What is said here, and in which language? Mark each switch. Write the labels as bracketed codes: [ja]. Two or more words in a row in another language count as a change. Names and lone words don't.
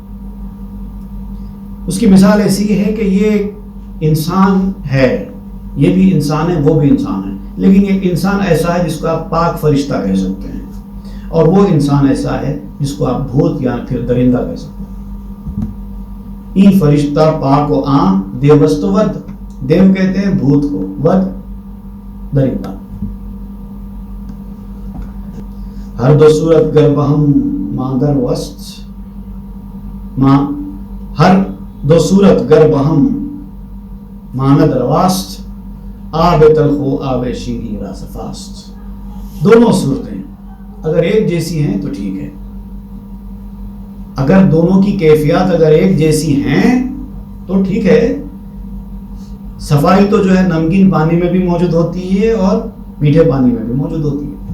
[ur] اس کی مثال ایسی ہے کہ یہ انسان ہے, یہ بھی انسان ہے, وہ بھی انسان ہے, لیکن ایک انسان ایسا ہے جس کو آپ پاک فرشتہ کہہ سکتے ہیں, اور وہ انسان ایسا ہے جس کو آپ بھوت یا پھر درندہ کہہ سکتے ہیں. [fa] ای فرشتہ پاک و آن دیوست ود, [ur] دیو کہتے ہیں بھوت کو, [fa] ود درندہ. ہر دو صورت گر بہم ماندر وسط, ہر دو صورت گر بہم ماند رواست, آب تلخو آب شیریں راس فاست. [ur] دونوں صورتیں اگر ایک جیسی ہیں تو ٹھیک ہے. اگر دونوں کی کیفیات اگر ایک جیسی ہیں تو ٹھیک ہے. صفائی تو جو ہے نمکین پانی میں بھی موجود ہوتی ہے اور میٹھے پانی میں بھی موجود ہوتی ہے.